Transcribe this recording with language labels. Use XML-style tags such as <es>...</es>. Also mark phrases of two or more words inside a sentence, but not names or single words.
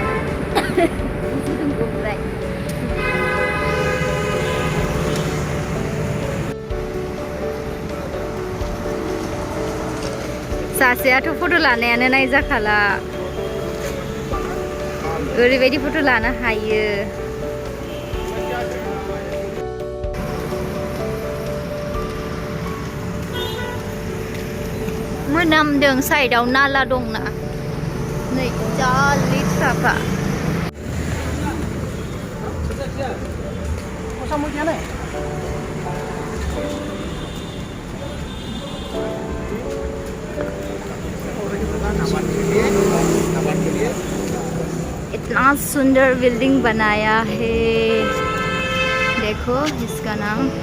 <brx>ओमफ्राय सासेयाथ' फट' लानायानो नायजाखाला ओरैबायदि फट' लानो हायो मोनामदों साइडआव नाला दंना नै जा लेथ्राखा</brx> <hi>इतना सुंदर बिल्डिंग बनाया है देखो इसका नाम</hi>